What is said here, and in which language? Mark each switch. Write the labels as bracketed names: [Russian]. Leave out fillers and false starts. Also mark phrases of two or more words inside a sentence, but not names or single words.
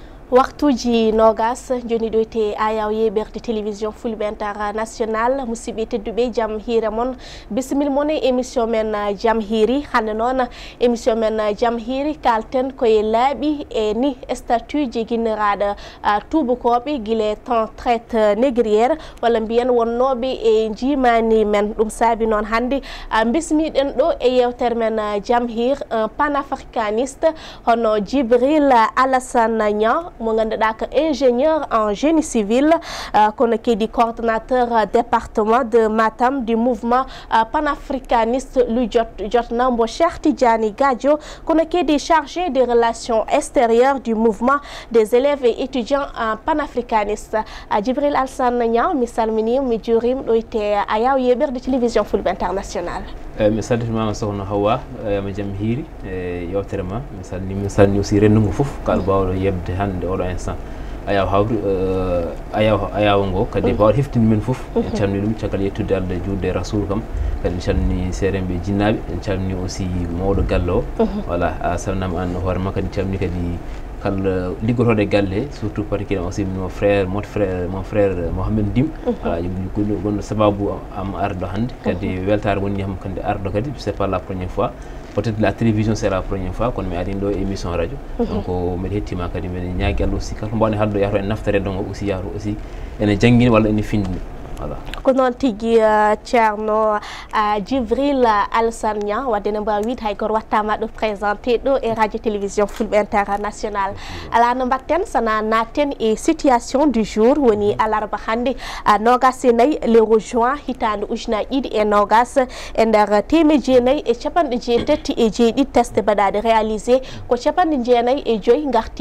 [Fula] Waktuji nogas joni ɗo te ayaw yeɓerde télévision Fulɓe International musidɓe tedduɓe jaam hiire mon bisimil mon e émission men jaam hiiri hande noon émission men jaam hiiri kalten koye laaɓi e ni statut ji guinniraɗo tubakoɓe guile [French] temps traite négriére [Fula] walla mbiyen wonnoɓe e jimani men ɗum saabi noon hande bismiɗen ɗo e yewtere men jaam hir [French] un panafricaniste [Fula] hono Djibril Alassane Niang mo ganduɗa ko [French] ingénieur en génie civil [Fula] kono kedi [French] coordonnateur département de Matam du mouvement panafricaniste [Fula] lu jotna mbo Cheikh Tidiane Gadio kono kedi [French] chargé des relations extérieures du mouvement des élèves et étudiants panafricanistes [Fula] Djibril Alassane Niang mi salminima mi juurima ɗo ite ayaw yeɓerde télévision Fulɓe International mi sallitimama sokhna Hawa ma jaam hiiri e yewtere ma mi salni aussi rendugo foof kala bawɗo yebde hande oɗo instant ayaw hawri ayaw ngo kadi bawɗo heftinde men foof en calmini ɗum caggal yettude Allah juurde rasoul kam kadi en calmini seerenɓe jinnaɓe en calmini aussi mawɗo galle o voilà a salminama an hoorema kadi calmini kadi kala liggotoɗo e galle [French] surtout particulièrement aussi mon frère [Fula] Mohamed Dim voilà gonɗo sababu am arɗo hande kadi weltare woni ham kadi arɗo kadi [French] c'est pas la première fois peut-être la télévision c'est la première fois [Fula] kono mi ari ɗo [French] émission radio [Fula] donc mbiɗa hettima kadi mbiɗa ñaagui Allah aussi kala mbawni haldo yahto en naftarede ngo aussi yahto aussi ene janggini walla ene findini voilà ko noon tigui ceerno Djibril Alassane Niang wadde ne mbawi wiide hay goto wattama ɗo présenté ɗo e [French] radio télévision [Fula] Fulɓe International ala no mbatten sana natten e [French] situation du jour [Fula] woni alarba hande nogas e nayyi lewru juin hitande ujunnaje ɗiɗi e nogas e nder temeji jeenayyi e capanɗe jeetati e jeeɗiɗi test mbaɗaɗe réalisé ko capanɗe jeenayyi e joyyi garti